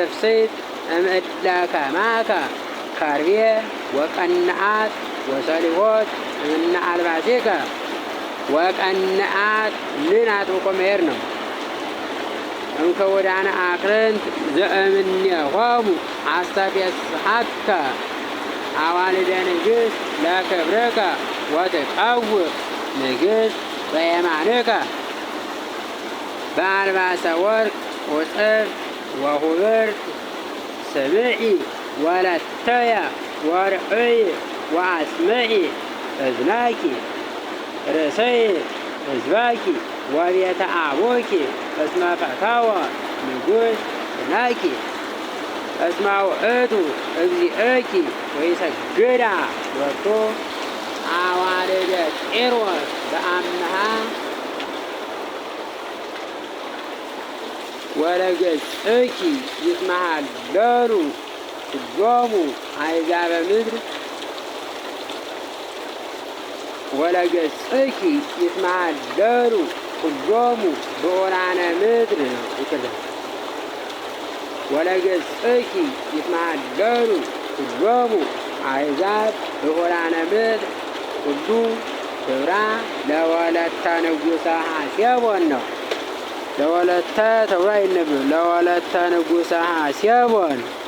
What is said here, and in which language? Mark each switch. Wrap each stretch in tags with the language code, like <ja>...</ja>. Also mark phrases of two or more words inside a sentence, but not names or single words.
<gez>ፍሥሕት እምእለ ከማከ ከርቤ ወቀንዓት ወሰሊሆት እምነ አልባሲከ። ወቀንዓት</gez> <am>ምን አጥብቆ መሄድ ነው።</am> <gez>እምከወዳነ አክርንት ዘእምኔሆሙ አስተፌስሐከ አዋልደ ንግሥት ለክብርከ ወትቀውዕ ንግሥት በየማንከ በአልባሰ ወርቅ ወጽፍ ወሁብርት ስምዒ ወለተየ ወርእይ ወአስምዒ እዝናኪ ርእሰይ ሕዝባኪ ወቤተ አቡኪ እስመ ፈተወ ንጉሥ ናኪ እስመ ውእቱ እግዚእኪ ወይሰግዳ ወርቶ አዋልደ ጢሮስ በአምሃ ወለገጽኪ ይትመሃለሉ ኩሎሙ አሕዛበ ምድር ወለገጽኪ ይትመሃለሉ ኩሎሙ ብዑራነ ምድር</gez> <am>ነው። ይቅርታ</am> <gez>ወለገጽኪ ይትመሃለሉ ኩሎሙ አሕዛብ ብዑራነ ምድር ሁሉ ክብራ ለወለተ ንጉሠ ሐሴቦን</gez> <am>ነው። ለወለተ ተብሎ አይነበብም።</am> <gez>ለወለተ ንጉሠ ሐሴቦን</gez>